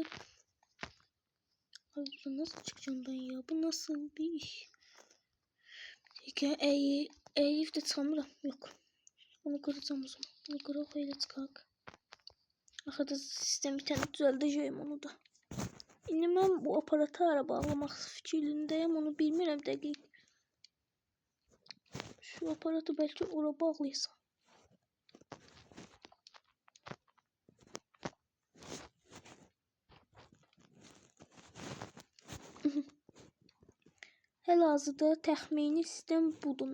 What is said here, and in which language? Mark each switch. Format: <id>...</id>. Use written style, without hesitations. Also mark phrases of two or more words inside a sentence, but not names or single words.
<tr>Abi bu nasıl çıkacağım ben ya? Bu nasıl bir iş? Peki Elif de çıkamıram. Yok. Bunu kıracağım o zaman. Bunu kırıp öyle çıkak. Arkada sistem bir tane düzeldeceğim onu da.</tr> <az>İndi mən bu aparatı ara bağlamaq fikrindəyəm. Onu bilmirəm dəqiq. Şu aparatı belki ora bağlayasam. Hal-hazırda təxmini sistem budur.</az>